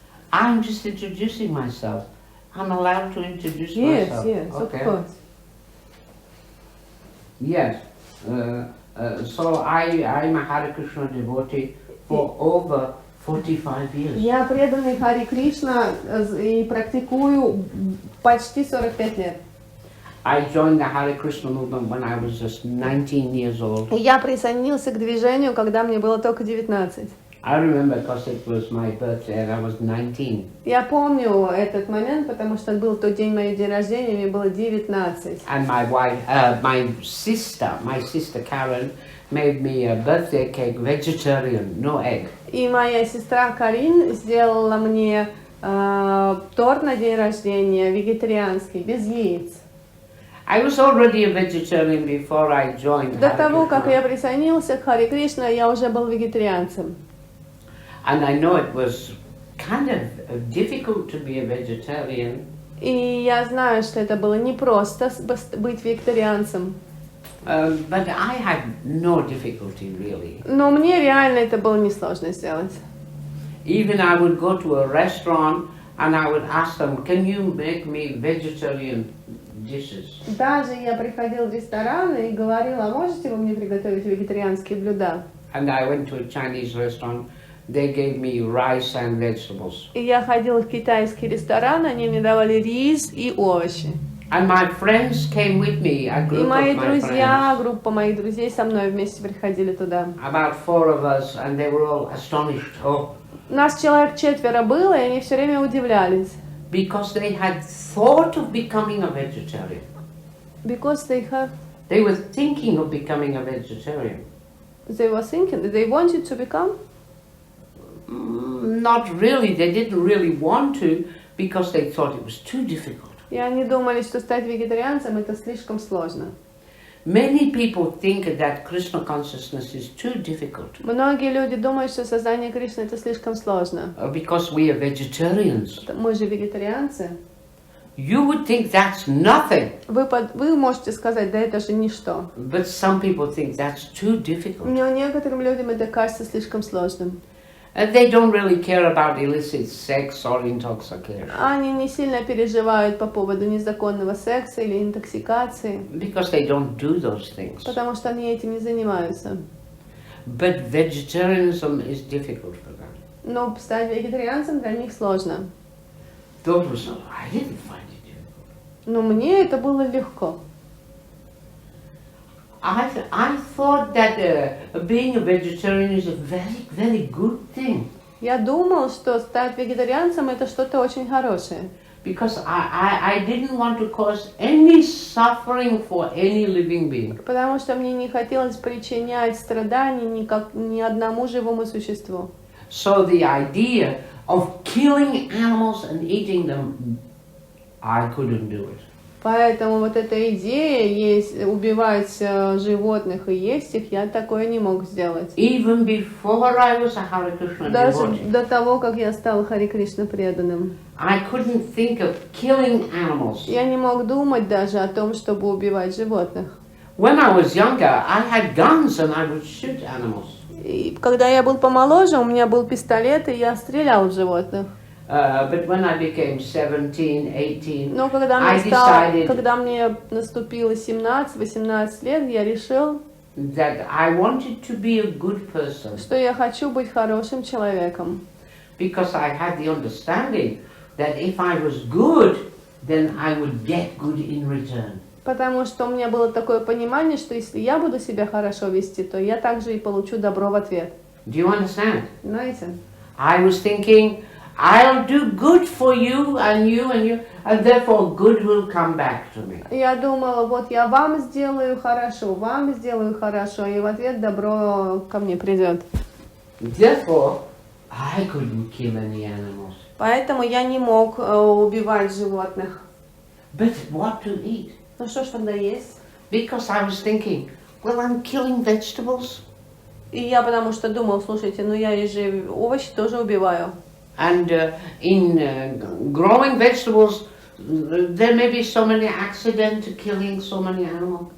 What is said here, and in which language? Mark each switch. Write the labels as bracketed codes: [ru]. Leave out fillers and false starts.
[en] I'm just introducing myself. I'm allowed to introduce myself. Yes, Okay. of course. Yes. So I'm a Hare Krishna devotee for over 45 years. [ru] Я преданный Хари Кришна и практикую почти 45 лет. [en] I joined the Hare Krishna movement when I was just 19 years old. [ru] И я присоединился к движению, когда мне было только 19. [en] I remember because it was my birthday and I was 19. [ru] Я помню этот момент, потому что был тот день моего день рождения, мне было 19. [en] And my sister Karen made me a birthday cake, vegetarian, no egg. [ru] И моя сестра Карин сделала мне торт на день рождения вегетарианский, без яиц. [en] I was already a vegetarian before I joined [ru] До [en] Hare [ru] того, как [en] Krishna. [ru] я присоединился к Хари Кришна, я уже был вегетарианцем. [en] And I know it was kind of difficult to be a vegetarian. [ru] И я знаю, что это было непросто быть вегетарианцем. [en] But I had no difficulty really. [ru] Но мне реально это было несложно сделать. [en] Even I would go to a restaurant and I would ask them, can you make me vegetarian dishes? [ru] Даже я приходил в ресторан и говорил, а можете вы мне приготовить вегетарианские блюда? [en] And I went to a Chinese restaurant. They gave me rice and vegetables. [ru] И я ходила в китайский ресторан, они мне давали рис и овощи. [en] And my friends came with me, a [ru] И [en] group [ru] мои [en] of my [ru] друзья, [en] friends. [ru] группа моих друзей со мной вместе приходили туда. [en] About 4 of us, and they were all astonished. Oh, [ru] Нас человек 4 было, и они все время удивлялись. [en] because they had thought of becoming a vegetarian. Because they have... They were thinking of becoming a vegetarian. They were thinking, they wanted to become? Not really. They didn't really want to because they thought it was too difficult. [ru] И они думали, что стать вегетарианцем это слишком сложно. [en] Many people think that Krishna consciousness is too difficult [ru] Многие люди думают, что сознание Кришны это слишком сложно. [en] because we are vegetarians. [ru] Мы же вегетарианцы. [en] You would think that's nothing, [ru] Вы можете сказать, да это же ничто. [en] but some people think that's too difficult. [ru] Но некоторым людям это кажется слишком сложным. [en] And they don't really care about illicit sex or intoxication [ru] Они не сильно переживают по поводу незаконного секса или интоксикации, [en] because they don't do those things. [ru] потому что они этим не занимаются. [en] But vegetarianism is difficult for them. [ru] Но стать вегетарианцем для них сложно. [en] Those were some, I didn't find it difficult. [ru] Но мне это было легко. [en] I thought that being a vegetarian is a very, very good thing. [ru] Я думал, что стать вегетарианцем это что-то очень хорошее. [en] Because I didn't want to cause any suffering for any living being. [ru] Потому что мне не хотелось причинять страданий ни одному живому существу. [en] So the idea of killing animals and eating them, I couldn't do it. [ru] Поэтому вот эта идея есть убивать животных и есть их, я такое не мог сделать. [en] Even before I was a Hare Krishna [ru] Даже [en] devotee, [ru] до того, как я стал Харе Кришна преданным. [en] I couldn't think of killing animals. [ru] Я не мог думать даже о том, чтобы убивать животных. [en] When I was younger, I had guns and I would shoot animals. [ru] И когда я был помоложе, у меня был пистолет, и я стрелял в животных. [en] But when I became 17, 18, [ru] Но когда мне наступило 17-18 лет, я решил, [en] that I wanted to be a good person [ru] что я хочу быть хорошим человеком. [en] because I had the understanding that if I was good, then I would get good in return. [ru] Потому что у меня было такое понимание, что если я буду себя хорошо вести, то я также и получу добро в ответ. [en] Do you understand? [ru] Знаете? [en] I was thinking, I'll do good for you, and therefore good will come back to me. [ru] Я думала, вот я вам сделаю хорошо, и в ответ добро ко мне придет. [en] Therefore, I couldn't kill any animals. [ru] Поэтому я не мог убивать животных. [en] But what to eat? [ru] Ну что ж тогда есть? [en] Because I was thinking, well, I'm killing vegetables. [ru] И я потому что думал, слушайте, ну я же овощи тоже убиваю. [en] And in growing vegetables, there may be so many accidents to killing so many animals.